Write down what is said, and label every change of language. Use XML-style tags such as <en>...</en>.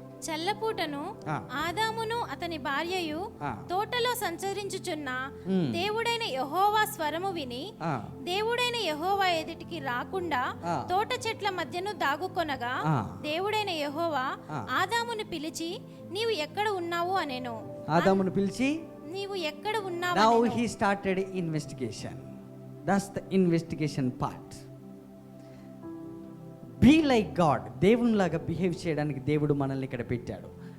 <te>చల్లపూటను ఆదామును అతని భార్యయు తోటలో సంచరించుచున్న దేవుడైన యెహోవా స్వరము విని దేవుడైన యెహోవా ఎదుటికి రాకుండా తోట చెట్ల మధ్యను దాగుకొనగా దేవుడైన యెహోవా ఆదామును పిలిచి నీవు ఎక్కడ ఉన్నావు అనెను. ఆదామును పిలిచి నీవు ఎక్కడ ఉన్నావు?</te> <en>Now he started investigation. That's the investigation part. Be like God,</en> <te>దేవునిలాగా behave చేయడానికి దేవుడు మనల్ని ఇక్కడ పెట్టాడు.</te>